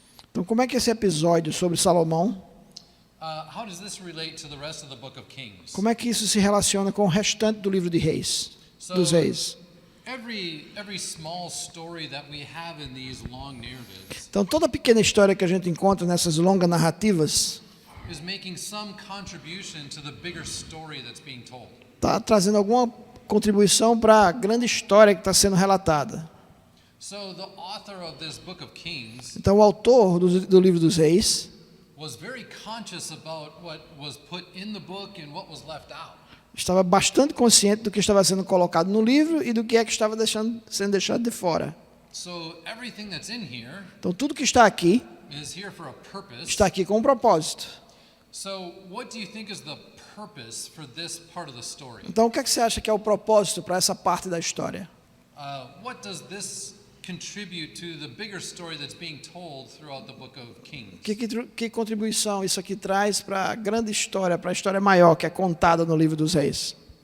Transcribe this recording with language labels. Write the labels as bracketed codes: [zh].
[pt] Então como é que esse episódio sobre Salomão, [en] how does this relate to the rest of the book of Kings? [pt] como é que isso se relaciona com o restante do livro de Reis, dos Reis? [en] Every small story that we have in these long narratives [pt] Então toda pequena história que a gente encontra nessas longas narrativas [en] is making some contribution to the bigger story that's being told. [pt] está trazendo alguma contribuição para a grande história que está sendo relatada. [en] So the author of this book of Kings [pt] Então o autor do livro dos Reis [en] was very conscious about what was put in the book and what was left out. [pt] estava bastante consciente do que estava sendo colocado no livro e do que é que estava sendo deixado de fora. [en] So everything that's in here [pt] Então tudo que está aqui [en] is here for a purpose. [pt] está aqui com um propósito. [en] So what do you think is the purpose for this part of the story? [pt] Então o que é que você acha que é o propósito para essa parte da história? [en] What does this contribute to the bigger story that's being told throughout the book of Kings? [pt] Que contribuição isso aqui traz para a grande história, para a história maior que é contada no livro dos Reis?